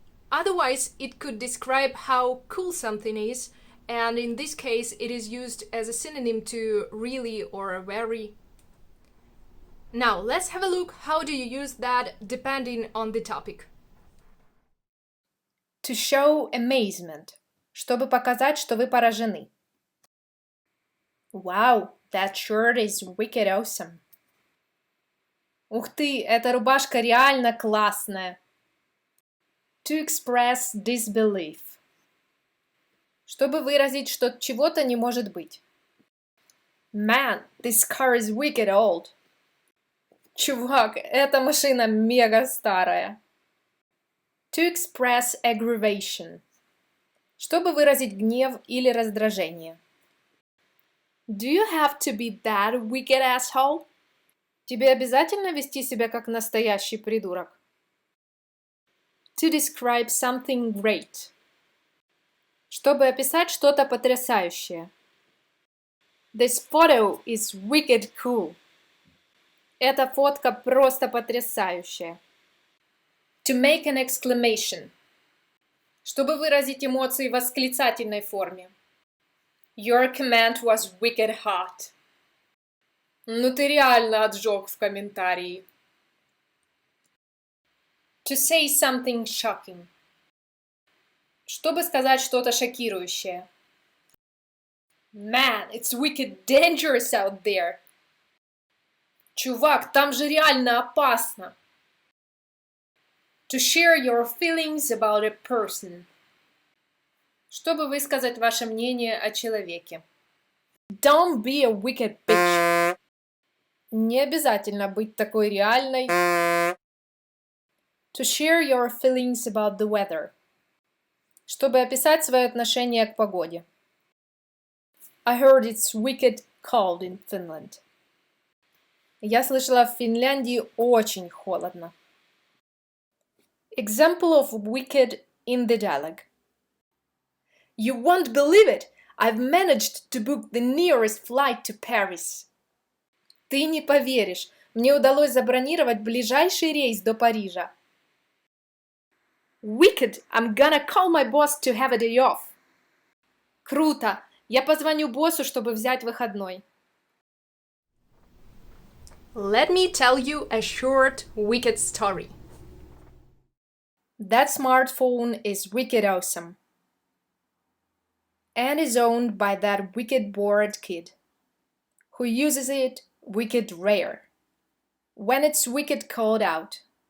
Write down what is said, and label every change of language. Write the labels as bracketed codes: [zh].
[en] Otherwise, it could describe how cool something is, and in this case, it is used as a synonym to really or very. Now, let's have a look how do you use that depending on the topic. To show amazement. [ru] Чтобы показать, что вы поражены. [en] Wow, that shirt is wicked awesome. [ru] Ух ты, эта рубашка реально классная. [en] To express disbelief. [ru] Чтобы выразить, что чего-то не может быть. [en] Man, this car is wicked old. [ru] Чувак, эта машина мега старая. [en] To express aggravation. [ru] Чтобы выразить гнев или раздражение. [en] Do you have to be that wicked asshole? [ru] Тебе обязательно вести себя как настоящий придурок? [en] To describe something great. [ru] Чтобы описать что-то потрясающее. [en] This photo is wicked cool. [ru] Эта фотка просто потрясающая. [en] To make an exclamation. [ru] Чтобы выразить эмоции в восклицательной форме. [en] Your command was wicked hot. [ru] Ну ты реально отжег в комментарии. [en] To say something shocking. [ru] Чтобы сказать что-то шокирующее. [en] Man, it's wicked dangerous out there. [ru] Чувак, там же реально опасно. [en] To share your feelings about a person. [ru] Чтобы высказать ваше мнение о человеке. [en] Don't be a wicked bitch. [ru] Не обязательно быть такой реальной. [en] To share your feelings about the weather. [ru] Чтобы описать свое отношение к погоде. [en] I heard it's wicked cold in Finland. [ru] Я слышала, в Финляндии очень холодно. [en] Example of wicked in the dialogue. You won't believe it! I've managed to book the nearest flight to Paris. [ru] Ты не поверишь, мне удалось забронировать ближайший рейс до Парижа. [en] Wicked! I'm gonna call my boss to have a day off. [ru] Круто! Я позвоню боссу, чтобы взять выходной. [en] Let me tell you a short, wicked story. That smartphone is wicked awesome. And is owned by that wicked bored kid, who uses it wicked rare, when it's wicked cold out.